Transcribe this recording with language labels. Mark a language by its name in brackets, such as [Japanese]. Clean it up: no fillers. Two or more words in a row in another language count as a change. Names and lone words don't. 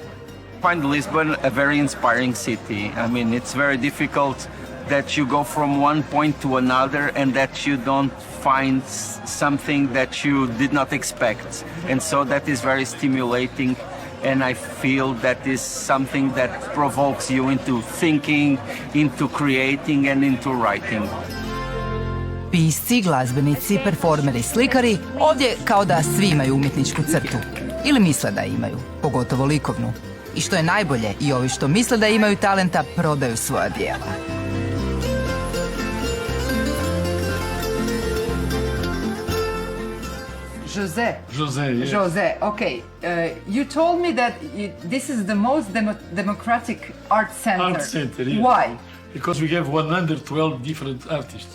[English] I find Lisbon a very inspiring city. I mean, it's very difficult that you go from one point to another and that you don't find something that you did not expect. And so that is very stimulating. And I feel that is something that provokes you into thinking, into creating and into writing. [Croatian] Pisci, glazbenici, performeri, slikari, ovdje kao da svi imaju umjetničku crtu. Ili misle da imaju, pogotovo likovnu. I što je najbolje, i ovi što misle da imaju talenta, prodaju svoja djela. [English] Jose, okay. You told me that this is the most democratic art center. Art center, yeah. Why? Because we have 112 different artists.